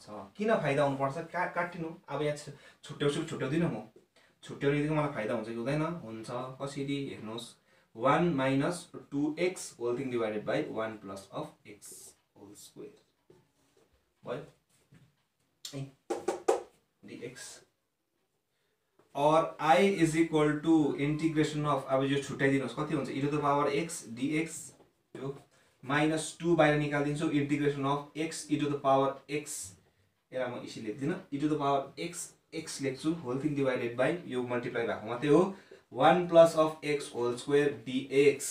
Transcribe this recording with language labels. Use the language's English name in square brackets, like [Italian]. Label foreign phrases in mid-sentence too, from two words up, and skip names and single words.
[Nepali] किन फाइदा हुनुपर्छ, काटिनु. अब यहाँ छुट्याउँदिनँ म, छुट्याउनेदेखि मलाई फाइदा हुन्छ कि हुँदैन, हुन्छ. कसरी हेर्नुहोस्, [English] 1 minus 2x whole thing divided by 1 plus of x whole square [Nepali] भयो dx. और [English] i is equal to integration of, [Nepali] अब यो छुट्याइदिनुहोस् कति हुन्छ, [English] e to the power x dx. [Nepali] यो माइनस 2 बाहिर निकालिदिन्छु, [English] integration of x e to the power x. [Nepali] यसलाई म इसी लेख्दिनँ, [English] e to the power x [Nepali] लेख्छु [English] whole thing divided by [Nepali] यो मल्टिप्लाई भएको मात्रै हो [English] 1 plus of x whole square dx.